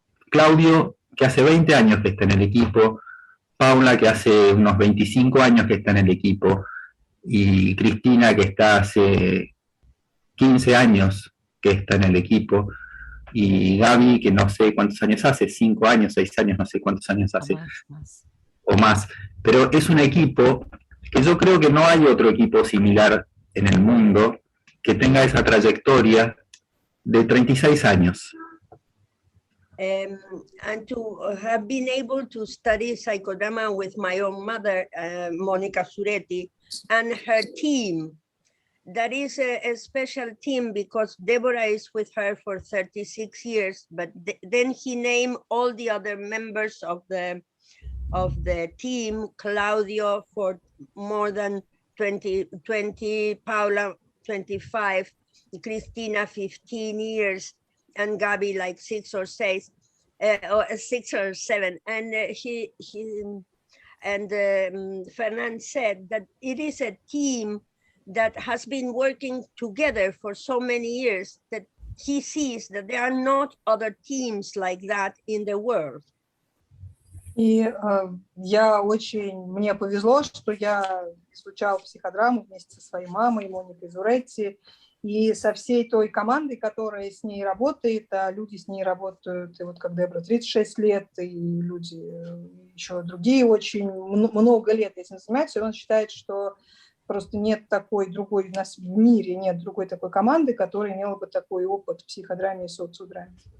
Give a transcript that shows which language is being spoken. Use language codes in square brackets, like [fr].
[es] Claudio, que hace 20 años que está en el equipo, Paula, que hace unos 25 años que está en el equipo, y Cristina, que está hace 15 años que está en el equipo, y Gaby, que no sé cuántos años hace, 5 años, 6 años, no sé cuántos años hace, o más. Pero es un equipo que yo creo que no hay otro equipo similar en el mundo que tenga esa trayectoria de 36 años. [en] And to have been able to study psychodrama with my own mother, Monica Zuretti, and her team. That is a special team because Debora is with her for 36 years, but then he named all the other members of the team, Claudio for more than 20, Paula 25, Cristina 15 years, and Gabi like 6 or 6, or 6 or 7. And Fernand said that it is a team that has been working together for so many years that he sees that there are not other teams like that in the world. [ru] И мне повезло, что я изучала психодраму вместе со своей мамой, Моникой Зуретти, и со всей той командой, которая с ней работает, а люди с ней работают, и вот как Дебора 36 лет, и люди еще другие очень много лет этим занимаются, и он считает, что просто нет такой другой, у нас в мире нет другой такой команды, которая имела бы такой опыт в психодраме и социодраме.